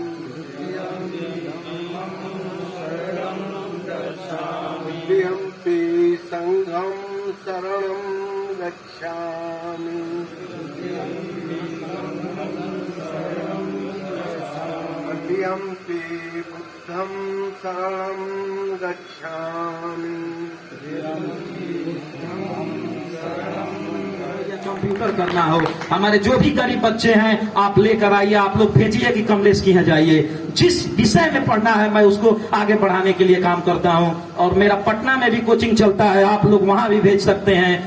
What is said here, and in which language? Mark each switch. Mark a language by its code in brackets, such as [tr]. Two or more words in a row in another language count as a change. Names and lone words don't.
[pi] द्वितीयम्पि संघं शरणं गच्छामि तृतीयम्पि बुद्धं शरणं गच्छामि। [hi] कंप्यूटर करना हो, हमारे जो भी गरीब बच्चे हैं आप लेकर आइए, आप लोग भेजिए कि कमलेश की यहाँ जाइए। जिस विषय में पढ़ना है मैं उसको आगे बढ़ाने के लिए काम करता हूँ और मेरा पटना में भी कोचिंग चलता है, आप लोग वहाँ भी भेज सकते हैं।